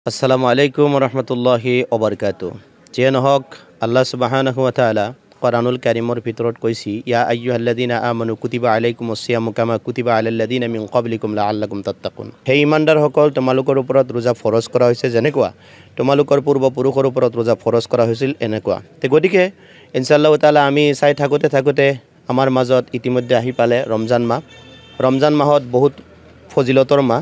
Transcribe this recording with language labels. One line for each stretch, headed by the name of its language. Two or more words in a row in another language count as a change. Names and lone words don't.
Arabic: السلام عليكم ورحمة الله وبركاته.
Assamese: যে নহওক
Arabic: الله سبحانه وتعالى
Assamese: কোরআনুল কারীমৰ ভিতৰত কৈছি
Arabic: يا أيها الذين آمنوا كتب عليكم الصيام كما كتب على الذين من قبلكم لعلكم تتقون.
Assamese: হে ইমানদাৰসকল, তোমালোকৰ ওপৰত ৰোজা ফৰজ কৰা হৈছে যেনেকুৱা তোমালোকৰ পূৰ্বপুৰুষৰ ওপৰত ৰোজা ফৰজ কৰা হৈছিল এনেকুৱা। গতিকে
Arabic: إن شاء الله تعالى
Assamese: আমি চাই থাকোঁতে আমাৰ মাজত ইতিমধ্যে আহি পালে ৰমজান মাহ। ৰমজান মাহত বহুত ফজিলতৰ মাহ।